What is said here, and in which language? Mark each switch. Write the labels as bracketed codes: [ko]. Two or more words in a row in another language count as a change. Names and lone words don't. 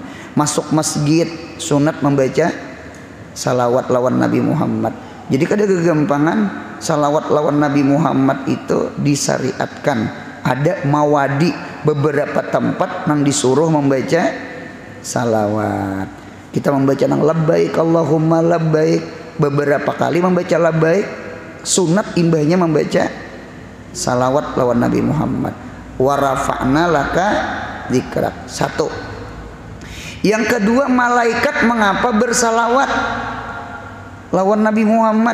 [bjn] Masuk masjid sunat membaca salawat lawan Nabi Muhammad. Jadi kada kegampangan salawat lawan Nabi Muhammad itu disyariatkan. Ada mawadi beberapa tempat yang disuruh membaca salawat. Kita membaca nang [ar] لبيك اللهم لبيك, [bjn] beberapa kali membaca labbaik. Sunat imbahnya membaca salawat lawan Nabi Muhammad. [ar] ورفعنا لك ذكرك. Satu. [bjn] Yang kedua, malaikat mengapa bersalawat lawan Nabi Muhammad?